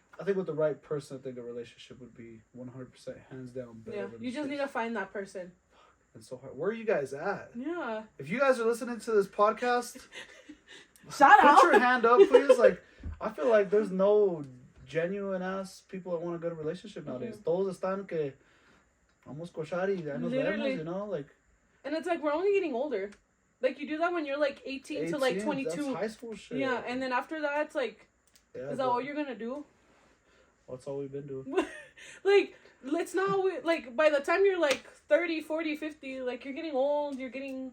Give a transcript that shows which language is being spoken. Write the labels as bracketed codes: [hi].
[en] I think with the right person, I think a relationship would be 100% hands down better. Yeah, you just need to find that person. It's so hard. Where are you guys at? Yeah. If you guys are listening to this podcast, shout out. Put your hand up, please. Like, I feel like there's no genuine ass people that want a good relationship nowadays. [es] Todos están que vamos cochar y ya nos vemos, [en] you know, like. And it's like we're only getting older. Like, you do that when you're like 18 to like 22. That's high school shit. Yeah, and then after that, it's like, is that all you're gonna do? That's all we've been doing. Like, let's not, like, by the time you're like 30, 40, 50, like, you're getting old, you're getting...